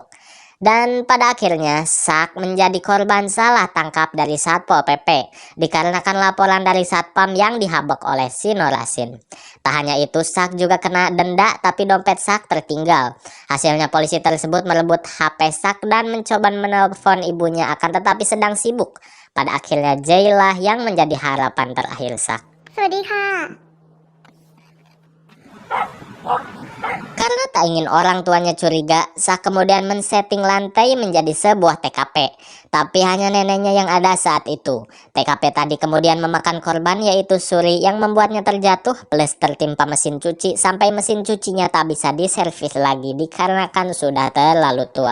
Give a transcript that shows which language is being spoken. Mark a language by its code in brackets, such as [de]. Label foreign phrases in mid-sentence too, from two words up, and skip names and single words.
[id] Dan pada akhirnya Sak menjadi korban salah tangkap dari Satpol PP dikarenakan laporan dari satpam yang dihabak oleh si Norasin. Tak hanya itu, Sak juga kena denda, tapi dompet Sak tertinggal. Hasilnya polisi tersebut merebut HP Sak dan mencoba menelpon ibunya, akan tetapi sedang sibuk. Pada akhirnya Jay lah yang menjadi harapan terakhir Sak. [th] สวัสดีค่ะ [id] Karena tak ingin orang tuanya curiga, Sak kemudian men-setting lantai menjadi sebuah TKP. Tapi hanya neneknya yang ada saat itu. TKP tadi kemudian memakan korban, yaitu Suri, yang membuatnya terjatuh plus tertimpa mesin cuci sampai mesin cucinya tak bisa diservis lagi dikarenakan sudah terlalu tua.